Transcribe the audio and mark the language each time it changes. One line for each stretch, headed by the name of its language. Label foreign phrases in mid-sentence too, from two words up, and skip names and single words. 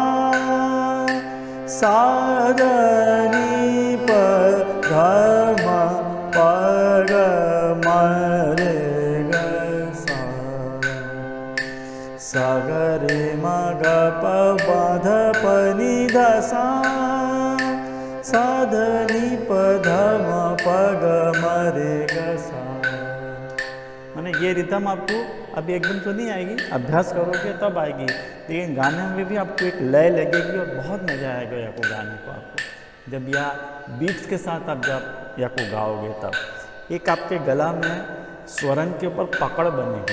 Hindi: सा ध नी प ध म प ग म रे सा ग रे मा ग प म ध प नी ध सा सा ध नी प ध म प ग म रे ग सा। माने ये रिदम आपको अभी एकदम तो नहीं आएगी, अभ्यास करोगे तब आएगी, लेकिन गाने में भी आपको एक लय लगेगी और बहुत मज़ा आएगा या को गाने को। आपको जब या बीट्स के साथ आप जब या को गाओगे तब एक आपके गला में स्वरन के ऊपर पकड़ बनेगी।